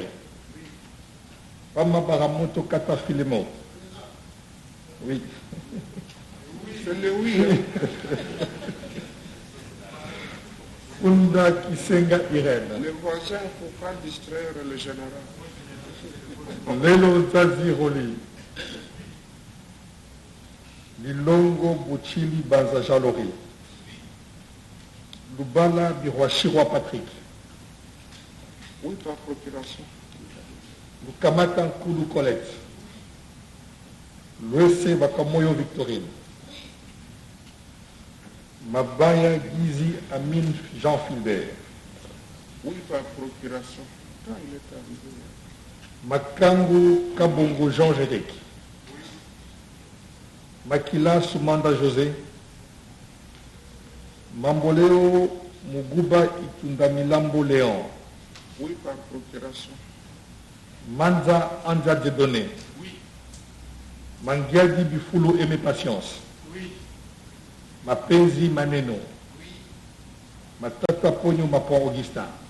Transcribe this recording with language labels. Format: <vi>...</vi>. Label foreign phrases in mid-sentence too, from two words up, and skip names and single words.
<fr>Pama Baramoto Kata Filemo. Oui. C'est le oui. Funda Kisenga Irène. Le voisin, il ne faut pas distraire le général. Lelo Zazi Roli. Lilongo Bochili Banza Jalori. Lubala Biroachirwa Patrick. Oui, par procuration. Lukamatan Koulou Colette. L'EC Bakamoyo Victorine. Mabaya Gizi Amine Jean Filbert. Oui, par procuration. Quand il est arrivé. Makangu Kabongo Jean Gédek. Makila Soumanda José. Mamboleo Muguba Itundamilambo Léon. Oui, par procuration. Manza Anja Dedone. Oui. Mangiadi Bifulu Aimé Patience. Oui. Mapenzi Maneno. Oui. Matata Ponyo Mapon Augustin.</fr>